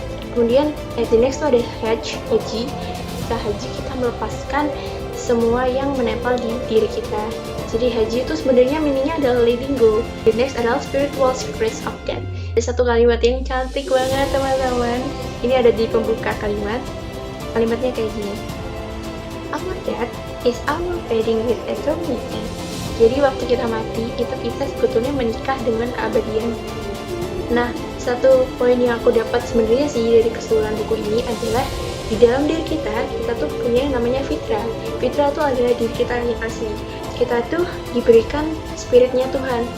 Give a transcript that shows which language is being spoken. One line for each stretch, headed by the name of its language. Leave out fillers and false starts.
Indonesian: Kemudian
English: the next
Indonesian: itu ada haji. Kita haji, kita melepaskan semua yang menempel di diri kita. Jadi haji itu sebenarnya mininya adalah
English: letting go. The next
Indonesian: adalah
English: spiritual secrets of death.
Indonesian: Ada satu kalimat yang cantik banget teman-teman. Ini ada di pembuka kalimat. Kalimatnya kayak gini.
English: Our death is our wedding with eternity.
Indonesian: Jadi waktu kita mati itu kita sebetulnya menikah dengan keabadian. Nah, satu poin yang aku dapat sebenarnya sih dari keseluruhan buku ini adalah di dalam diri kita tuh punya yang namanya fitrah. Fitrah itu adalah diri kita yang asli. Kita tuh diberikan spiritnya Tuhan.